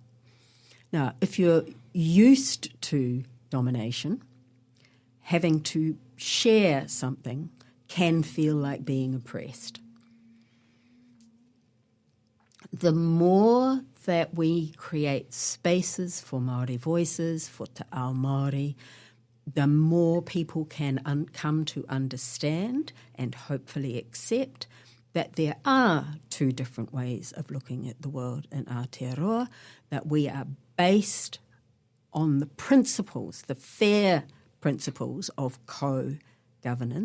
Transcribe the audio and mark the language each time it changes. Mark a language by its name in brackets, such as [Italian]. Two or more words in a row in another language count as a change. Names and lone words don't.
[English] Now, if you're used to domination, having to share something can feel like being oppressed. the more that we create spaces for Māori voices, for [Māori] te ao Māori, [English] the more people can come to understand and hopefully accept that there are two different ways of looking at the world in Aotearoa, that we are based on the principles, the fair principles of co-governance.